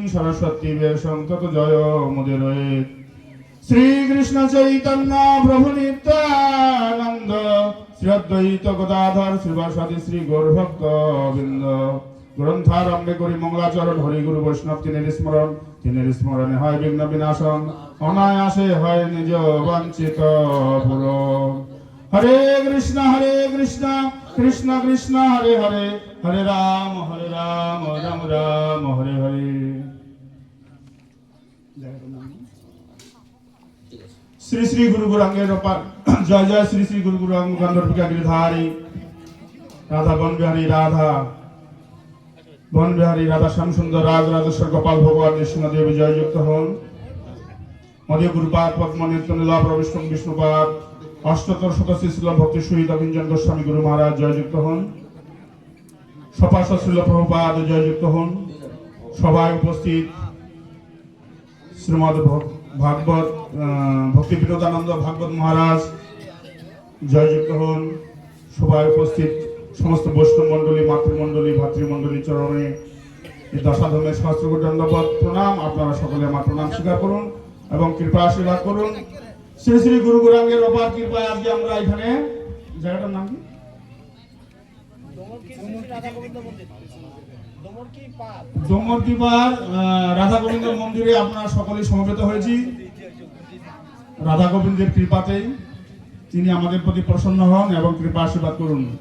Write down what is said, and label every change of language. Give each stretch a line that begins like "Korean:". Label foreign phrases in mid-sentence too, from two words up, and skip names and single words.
Sanskrit: सरस्वती वेशं ततो जयो मुदिरेत् श्री कृष्ण चैतन्य प्रभु नित्यानंद श्री
Bangla: অদ্বৈত গদাধর শ্রীবাসাদি শ্রী গৌরভক্ত বৃন্দ গ্রন্থারম্ভে করি মঙ্গলাচরণ হরি গুরু বৈষ্ণব তিনের স্মরণে হয় বিঘ্ন বিনাশন অনায়াসে হয় নিজ বাঞ্ছিত পূরণ
Sanskrit: हरे कृष्ण कृष्ण कृष्ण हरे हरे हरे राम राम राम हरे हरे
Bangla: শ্রী শ্রী গুরু গৌরাঙ্গের জয় জয় শ্রী শ্রী গুরু গৌরাঙ্গ গন্ধর্বিকা গিরিধারী রাধা বন বিহারী রাধা শ্যাম সুন্দর রাজ রাজেশ্বর গোপাল ভগবান নৃসিংহ দেবী জয় যুক্ত হন মধ্য গুরুপাদ পদ্ম নিত্য লীলা প্রবিষ্ট বিষ্ণুপাদ অষ্টোত্তর শতশ্রী শ্রীল ভক্তি সুহিত অভিঞ্জন গোস্বামী গুরু মহারাজ জয়যুক্ত হন সপার্ষদ শ্রীল প্রভুপাদ জয়যুক্ত হন সভায় উপস্থিত শ্রীমদ ভাগবত ভক্তি বিনোদানন্দ ভাগবত মহারাজ জয়যুক্ত হন সভায় উপস্থিত সমস্ত বৈষ্ণব মণ্ডলী মাতৃমণ্ডলী ভ্রাতৃমণ্ডলী চরণে দশাধমের সহস্রকোটি দণ্ডবত প্রণাম আপনারা সকলে আমার প্রণাম স্বীকার করুন এবং কৃপা আশীর্বাদ করুন শ্রী শ্রী গুরু গৌরাঙ্গের অপার কৃপায় আজকে আমরা এখানে জায়গাটার নাম কি দমরকিপার রাধা গোবিন্দ মন্দিরে আপনারা সকলেই সমবেত হয়েছি রাধা গোবিন্দের কৃপাতেই তিনি আমাদের প্রতি প্রসন্ন হন এবং কৃপা আশীর্বাদ করুন